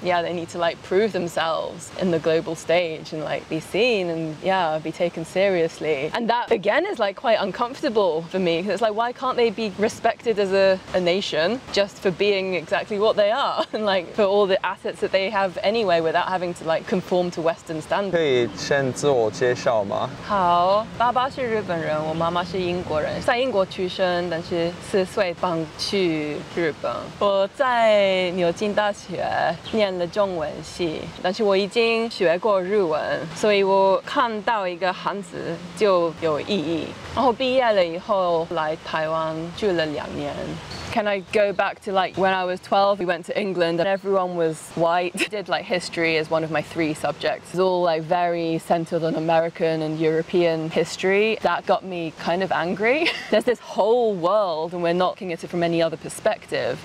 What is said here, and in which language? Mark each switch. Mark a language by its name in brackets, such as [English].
[English] Yeah, they need to like prove themselves in the global stage and like be seen and yeah, be taken seriously. And that again is like quite uncomfortable for me because it's like, why can't they be respected as a nation just for being exactly what they are and like for all the assets that they have anyway without having to like conform to Western [Chinese] 可 [English] standards? [Chinese] 以先自我介绍吗？好，爸爸是日本人，我妈妈是英国人，在英国出生，但是4岁搬去日本。我在牛津大学念了中文系，但是我已经学过日文，所以我看到一个汉字就有意义。然后毕业了以后来台湾住了2年。 [English] Can I go back to like when I was 12, we went to England and everyone was white. I did like history as one of my 3 subjects. It's all like very centered on American and European history. That got me kind of angry. There's this whole world and we're not looking at it from any other perspective.